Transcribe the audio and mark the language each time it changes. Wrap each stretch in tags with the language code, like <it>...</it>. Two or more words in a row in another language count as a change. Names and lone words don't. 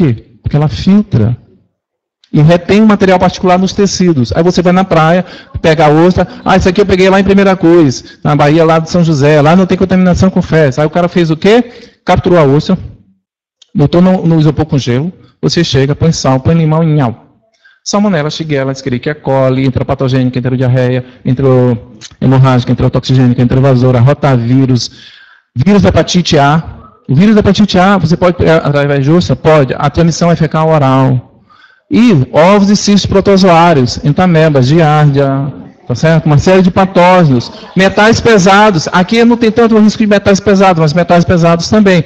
<pt>Por quê? Porque ela filtra. e retém um material particular nos tecidos. Aí você vai na praia, pega a ostra, isso aqui eu peguei lá em Primeira Cruz, na Bahia lá de São José, lá não tem contaminação com fezes. Aí o cara fez o quê? Capturou a ostra, botou no isopor com gelo, você chega, põe sal, põe limão e nhau. Salmonella, Shigella, Escherichia coli, entropatogênica, enterodiarreia, enterohemorrágica, enterotoxigênica, enterovasora, rotavírus, vírus da hepatite A. O vírus da hepatite A, você pode pegar através de ostra? Pode. A transmissão é fecal oral. E ovos e cistos protozoários, entamebas, giardia, tá certo? Uma série de patógenos. Metais pesados. Aqui não tem tanto risco de metais pesados, mas metais pesados também.</pt>